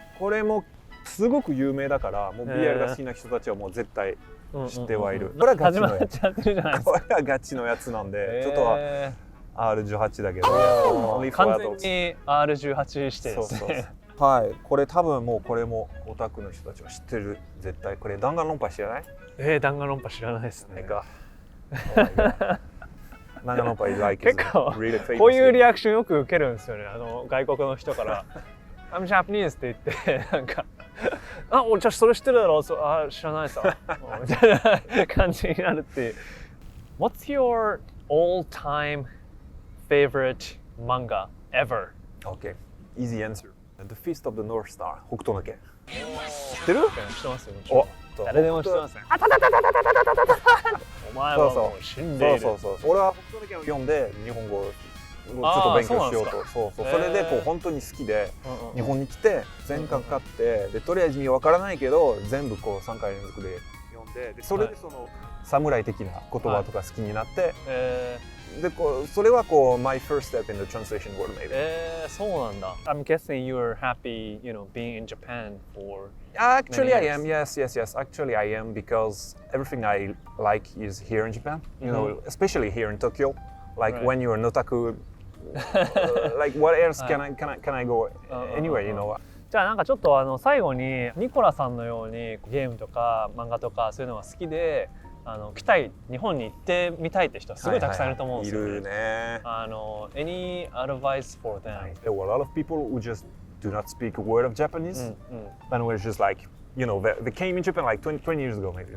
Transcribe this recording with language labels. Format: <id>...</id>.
<ja>これもすごく有名だから、もう BL が好きな人たちはもう絶対知ってはいる。これはガチのやつ。これはガチのやつなんで、ちょっとは R18 だけど、完全に R18 してですね。はい、これ多分もうこれもオタクの人たちは知ってる。絶対これ弾丸論破知らない？弾丸論破知らないですね。</ja> <en>弾丸論破 is like</en> <ja>結構こういうリアクションよく受けるんですよね。外国の人から</ja> <en>「I'm Japanese」</en> <ja>って言ってなんか「あ、俺じゃそれ知ってるだろう」あ、知らないさみたいな感じになるっていう。</ja> <en>What's your all-time favorite manga ever? Okay, easy answer.The Feast of the North Star、</en> <ja>北斗の拳。知ってる？知ってますよ。誰でも知ってますね。お前はもう死んでいる。そう。俺は北斗の拳を読んで日本語をちょっと勉強しようと。それでこう本当に好きで日本に来て全巻買って、でとりあえず意味わからないけど全部こう3回連続で読んで、それでその侍的な言葉とか好きになって。でそれはこう</ja> <en>my first step in the translation world maybe.</en> <ja>そうなんだ。</ja> <en>I'm guessing you were happy, being in Japan for Actually, many I years. am. Yes. Actually, I am because everything I like is here in Japan. You know, especially here in Tokyo. Like when you're an otaku, like what else can I go anywhere? You know.</en> <ja>じゃあなんかちょっと最後にニコラさんのようにゲームとか漫画とかそういうのが好きで。来たい、日本に行ってみたいって人はすごいたくさんいると思うんですよね。いるね。</ja> <en>Any advice for them? There were a lot of people who just do not speak a word of Japanese, and were just like, they came in Japan like 20 years ago maybe.</en>